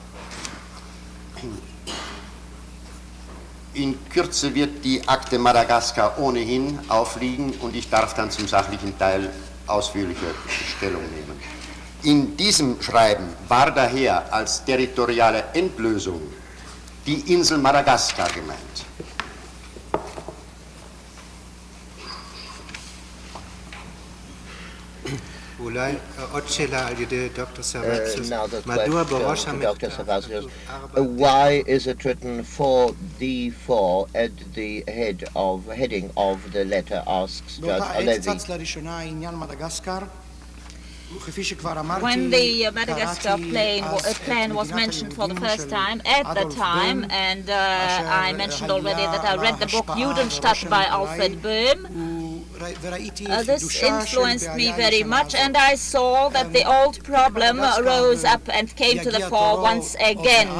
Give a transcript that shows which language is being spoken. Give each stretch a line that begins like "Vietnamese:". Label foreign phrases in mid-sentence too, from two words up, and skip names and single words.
German: In Kürze wird die Akte Madagaskar ohnehin aufliegen und ich darf dann zum sachlichen Teil ausführlicher Stellung nehmen. In diesem Schreiben war daher als territoriale Endlösung die Insel Madagaskar gemeint.
Hebrew: אולי עוד שאלה על ידי דוקטור סבציוס. מדוע בראש המכתב?
English: Why is it written for D4 at the heading of the letter, asks Judge Halevi. When the Madagascar plan was mentioned for the first time, at the time, and I mentioned already that I read the book Judenstadt by Alfred Böhm, this influenced me very much, and I saw that the old problem rose up and came to the fore once again.